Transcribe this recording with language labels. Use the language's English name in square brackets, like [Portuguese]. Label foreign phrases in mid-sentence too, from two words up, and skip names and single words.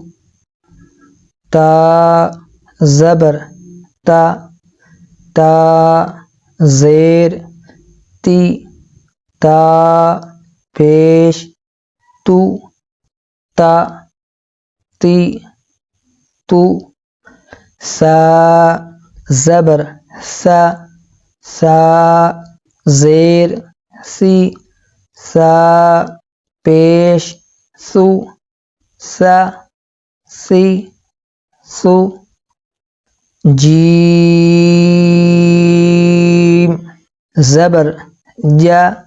[Urdu] تا زبر تا، تا زیر تی، تا پیش تو، تا تی تو، سا زبر سا، سا زیر سی، سا پیش سو، سا سی سو، جیم زبر جا،